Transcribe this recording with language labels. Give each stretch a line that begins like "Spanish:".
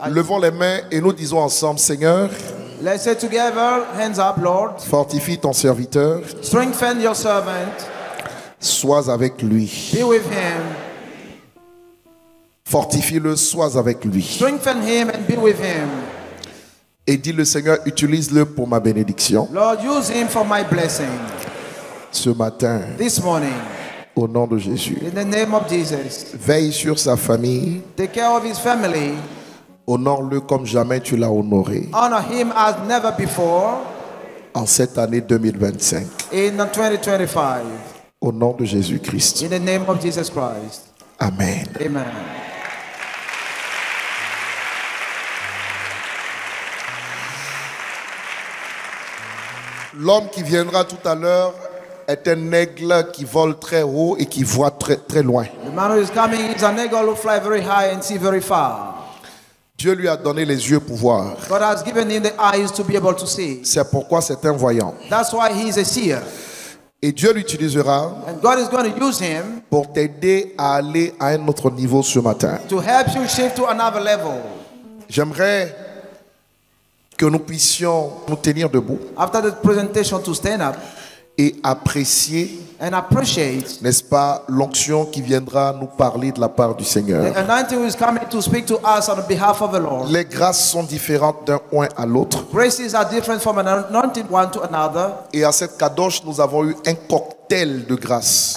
French: Levons les mains et nous disons ensemble, Seigneur,
English: Let's say together, hands up, Lord.
French: fortifie ton serviteur,
English: Strengthen your servant.
French: sois avec lui.
English: Be with him.
French: Fortifie-le, sois avec lui.
English: Strengthen him and be with him.
French: Et dis le Seigneur, utilise-le pour ma bénédiction.
English: Lord, use him for my blessing.
French: Ce matin,
English: This morning,
French: au nom de Jésus,
English: in the name of Jesus,
French: veille sur sa famille,
English: take care of his family.
French: honore-le comme jamais tu l'as honoré
English: Honor him as never before
French: en cette année 2025.
English: in 2025.
French: Au nom de Jésus-Christ.
English: In the name of Jesus Christ.
French: Amen.
English: Amen.
French: L'homme qui viendra tout à l'heure est un aigle qui vole très haut et qui voit très, très loin.
English: The man who is coming is an eagle who fly very high and see very far.
French: Dieu lui a donné les yeux pour voir.
English: God has given him the eyes to be able to see.
French: C'est pourquoi c'est un voyant.
English: That's why he is a seer.
French: Et Dieu l'utilisera
English: And God is going to use him
French: pour t'aider à aller à un autre niveau ce matin.
English: to help you shift to another level.
French: J'aimerais que nous puissions nous tenir debout
English: After the presentation, to stand up
French: et apprécier,
English: and appreciate
French: n'est-ce pas, l'onction qui viendra nous parler de la part du Seigneur.
English: the anointing who is coming to speak to us on behalf of the Lord.
French: Les grâces sont différentes d'un point à l'autre.
English: Graces are different from an anointed one to another.
French: Et à cette kadosh, nous avons eu un cocktail de grâce,